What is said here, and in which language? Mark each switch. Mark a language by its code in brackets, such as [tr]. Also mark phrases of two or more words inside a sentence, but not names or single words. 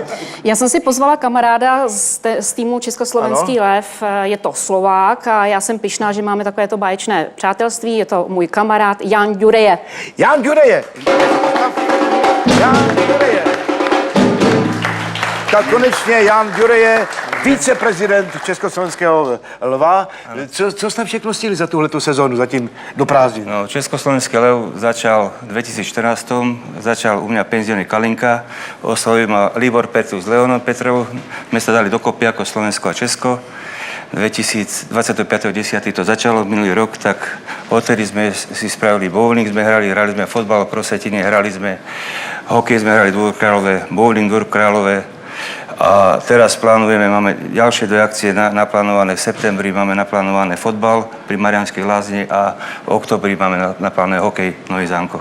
[cs] Já jsem si pozvala kamaráda z týmu Československý lev, je to Slovák a já jsem pyšná, že máme takovéto báječné přátelství, je to můj kamarád Jan Ďureje. Jan Ďureje. Jan Ďureje. Tak konečně Jan Ďureje, viceprezident Československého lva. Co jste všechno stihli za tuhletu sezónu, zatím do prázdnin? [sk] No, Československý lev začal v 2014, začal u mňa penziónny Kalinka, oslovil ma Libor Petrů s Leonom Petrou, my sa dali dokopy ako Slovensko a Česko. 25.10. to začalo minulý rok, tak odtedy sme si spravili bowling, hrali sme fotbal pro Setiny, hrali sme hokej, sme hrali Dvor Králové, bowling Dvor Králové A teraz plánujeme, máme ďalšie 2 akcie naplánované v septembri, máme naplánované fotbal pri Mariánskej Lázni a v oktobri máme naplánované hokej v Nových Zámkoch.